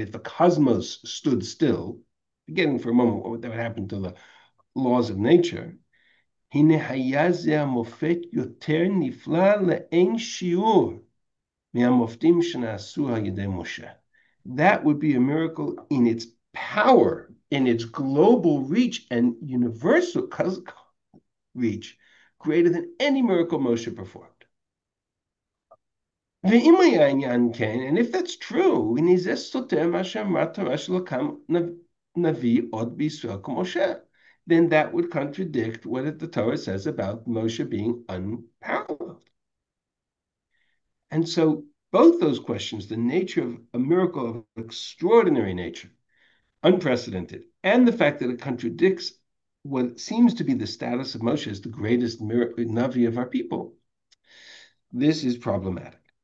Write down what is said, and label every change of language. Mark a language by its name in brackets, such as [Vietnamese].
[English] If the cosmos stood still, forgetting for a moment what would happen to the laws of nature, [Hebrew] הנה היה זה המופת יותר נפלא לאין שיעור מהמופתים שנעשו על ידי משה. [English] That would be a miracle in its power, in its global reach and universal reach, greater than any miracle Moshe performed. [Hebrew] ואם היה עניין כן, [English] and if that's true, [Hebrew] הנה זה סותר מה שאמרה תורה שלו קם נביא עוד בישראל כמשה. [English] Then that would contradict what the Torah says about Moshe being unparalleled. And so both those questions, the nature of a miracle of extraordinary nature, unprecedented, and the fact that it contradicts what seems to be the status of Moshe as the greatest Navi of our people, this is problematic.